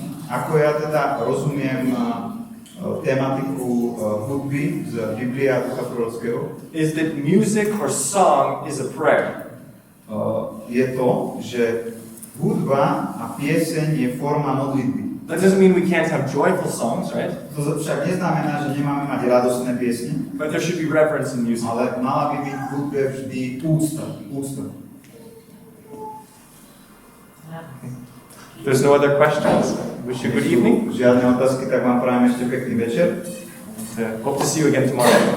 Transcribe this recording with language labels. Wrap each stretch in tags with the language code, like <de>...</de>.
<sk>Ako ja teda rozumiem tematiku hudby z Biblie a ducha prorockého,</sk> <en>Is that music or song is a prayer.</en> <sk>Je to, že hudba a pieseň je forma modlitby.</sk> <en>That doesn't mean we can't have joyful songs, right?</en> <sk>To však neznamená, že nemáme mať radostné piesne,</sk> <en>But there should be reverence in music.</en> <sk>ale mala by byť v hudbe vždy úcta.</sk> <en>If there's no other questions, wish you a good evening.</en> <sk>Žiadne otázky, tak vám prajem ešte pekný večer.</sk> <en>Hope to see you again tomorrow.</en>